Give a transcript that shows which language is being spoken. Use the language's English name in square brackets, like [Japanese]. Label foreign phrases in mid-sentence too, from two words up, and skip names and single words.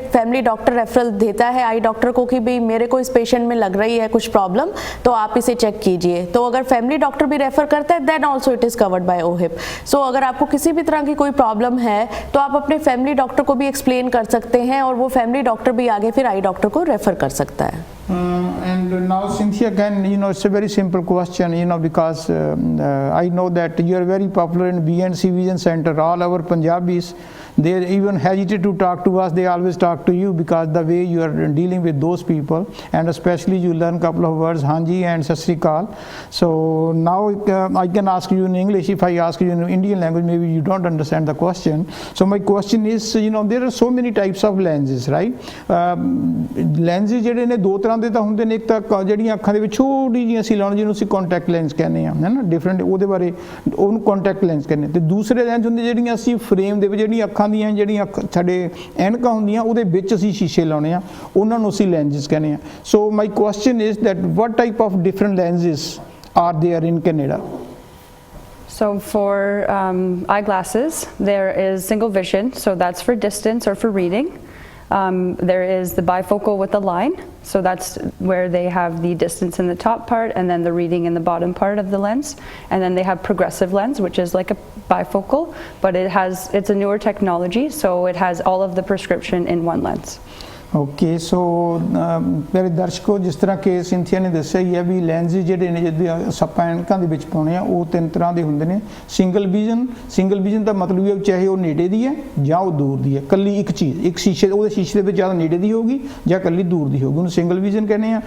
[English] family doctor referral [Hindi] देता है [English] eye doctor [Hindi] को कि भाई मेरे को इस पेशेंट में लग रही है कुछ प्रॉब्लम तो आप इसे चेक कीजिए। तो अगर [English] family doctor [Hindi] भी रेफर करता है [English] then also it is covered by OHIP. [Hindi] सो अगर आपको किसी भी तरह की कोई प्रॉब्लम है तो आप अपने [English] family doctor [Hindi] को भी एक्सप्लेन कर सकते हैं और वो [English] family doctor [Hindi] भी आगे फिर [English] eye doctor [Hindi] को रेफर कर सकता है। [English] And now Cynthia, again, it's a very simple question, because I know that you are very popular in BNC Vision Center. All our Punjabis, they even hesitate to talk to us. They always talk to you because the way you are dealing with those people, and especially you learn couple of words, Hanji and [Punjabi] Sat Sri Akal. [English] So now I can ask you in English. If I ask you in Indian language, maybe you don't understand the question. So my question is, there are so many types of lenses, right? [Punjabi] Lenses ਜਿਹੜੇ ਨੇ ਦੋ ਤਰ੍ਹਾਂ ਦੇ ਤਾਂ ਹੁੰਦੇ ਨੇ। ਇੱਕ ਤਾਂ ਜਿਹੜੀਆਂ ਅੱਖਾਂ ਦੇ ਵਿੱਚ ਛੋਟੀ ਜਿਹੀਆਂ ਅਸੀਂ ਲਾਉਣ ਜਿਹਨੂੰ ਅਸੀਂ [English] contact lens [Punjabi] ਕਹਿੰਦੇ ਆ, ਹੈ ਨਾ, ਡਿਫਰੈਂਟ ਉਹਦੇ ਬਾਰੇ ਉਹਨੂੰ [English] contact lens [Punjabi] ਕਹਿੰਦੇ। ਤੇ ਦੂਸਰੇ ਲੈਂਸ ਹੁੰਦੇ ਜਿਹੜੀਆਂ ਅਸੀਂ ਫਰੇਮ ਦੇ ਵਿੱਚ ਜਿਹੜੀਆਂ ਅੱਖਾਂ ਦੀਆਂ ਜਿਹੜੀਆਂ ਸਾਡੇ ਐਨਕਾਂ ਹੁੰਦੀਆਂ ਉਹਦੇ ਵਿੱਚ ਅਸੀਂ ਸ਼ੀਸ਼ੇ ਲਾਉਣੇ ਆ, ਉਹਨਾਂ ਨੂੰ ਅਸੀਂ ਲੈਂਸਿਸ ਕਹਿੰਦੇ ਆ। [English] so my question is that what type of different lenses are there in Canada? So for eyeglasses, there is single vision, so that's for distance or for reading. There is the bifocal with a line, so that's where they have the distance in the top part and then the reading in the bottom part of the lens. And then they have progressive lens, which is like a bifocal, but it's a newer technology, so it has all of the prescription in one lens. okay, so [Punjabi] ਮੇਰੇ ਦਰਸ਼ਕੋ, ਜਿਸ ਤਰ੍ਹਾਂ ਕਿ ਸਿੰਥੀਆ ਨੇ ਦੱਸਿਆ ਹੀ ਹੈ ਵੀ ਲੈਂਸਿਸ ਜਿਹੜੇ ਨੇ ਜਿਹਦੇ ਆਪਾਂ ਐਨਕਾਂ ਦੇ ਵਿੱਚ ਪਾਉਣੇ ਆ ਉਹ ਤਿੰਨ ਤਰ੍ਹਾਂ ਦੇ ਹੁੰਦੇ ਨੇ। [English] single vision [Punjabi] ਦਾ ਮਤਲਬ ਇਹ ਚਾਹੇ ਉਹ ਨੇੜੇ ਦੀ ਹੈ ਜਾਂ ਉਹ ਦੂਰ ਦੀ ਹੈ, ਕੱਲੀ ਇੱਕ ਚੀਜ਼, ਇੱਕ ਸ਼ੀਸ਼ੇ ਦੇ ਵਿੱਚ ਜਾਂ ਨੇੜੇ ਦੀ ਹੋਊਗੀ ਜਾਂ ਕੱਲੀ ਦੂਰ ਦੀ ਹੋਊਗੀ, ਉਹਨੂੰ [English] single vision [Punjabi] ਕਹਿੰਦੇ ਆ।